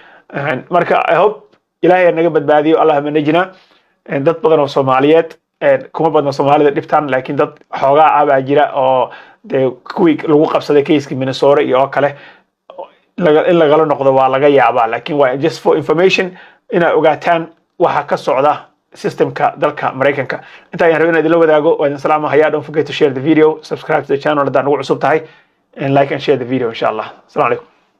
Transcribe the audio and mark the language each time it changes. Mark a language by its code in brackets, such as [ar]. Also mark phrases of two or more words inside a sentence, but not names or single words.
[so] marka [en] I hope [so] Ilaahay naga badbaadiyo, [ar] اللهم نجنا. [so] dad badan oo Soomaaliyeed kuma badna Soomaalida dhibtaan, laakiin dad xoogaa baa jira oo kuwii lagu qabsaday case-kii Minnesota iyo kale in lagala noqdo waa laga yaabaa, laakiin waa [en] just for information [so] inaad ogaataan waxa ka socda systemka dalka Mareykanka. inta ayaan rabay inaad la wadaago. waa idin salaamahayaa. [en] Don't forget to share the video, subscribe to the channel [so] haddii aad ugu cusub tahay, [en] and like and share the video [ar] إن شاء الله. السلام عليكم.